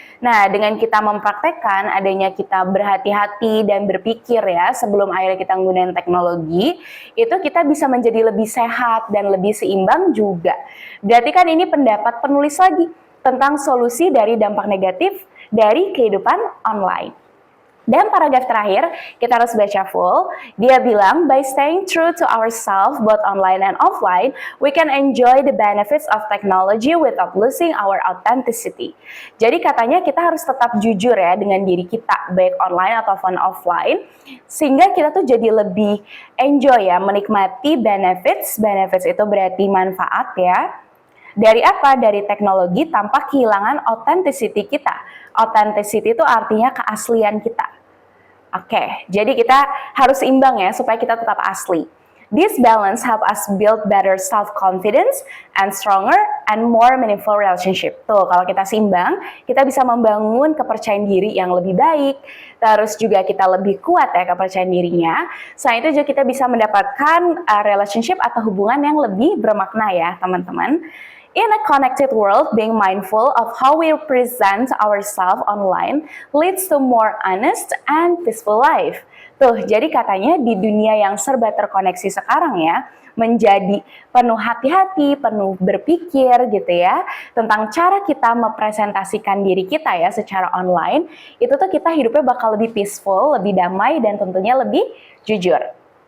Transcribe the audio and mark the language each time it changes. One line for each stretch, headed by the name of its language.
Indonesian: Nah, dengan kita mempraktekkan adanya kita berhati-hati dan berpikir ya sebelum akhirnya kita menggunakan teknologi, itu kita bisa menjadi lebih sehat dan lebih seimbang juga. Berarti kan ini pendapat penulis lagi tentang solusi dari dampak negatif dari kehidupan online. Dan paragraf terakhir, kita harus baca full. Dia bilang,
English: by staying true to ourselves, both online and offline, we can enjoy the benefits of technology without losing our authenticity.
Indonesian: Jadi katanya kita harus tetap jujur ya dengan diri kita, baik online ataupun offline, sehingga kita tuh jadi lebih enjoy ya, menikmati benefits. Benefits itu berarti manfaat ya. Dari apa? Dari teknologi tanpa kehilangan authenticity kita. Authenticity itu artinya keaslian kita. Oke, jadi kita harus imbang ya supaya kita tetap asli.
English: This balance help us build better self-confidence and stronger and more meaningful relationship.
Indonesian: Tuh, kalau kita seimbang, kita bisa membangun kepercayaan diri yang lebih baik, terus juga kita lebih kuat ya kepercayaan dirinya. Selain itu juga kita bisa mendapatkan relationship atau hubungan yang lebih bermakna ya teman-teman.
English: In a connected world, being mindful of how we present ourselves online leads to more honest and peaceful life.
Indonesian: Tuh, jadi katanya di dunia yang serba terkoneksi sekarang ya, menjadi penuh hati-hati, penuh berpikir gitu ya, tentang cara kita mempresentasikan diri kita ya secara online, itu tuh kita hidupnya bakal lebih peaceful, lebih damai, dan tentunya lebih jujur.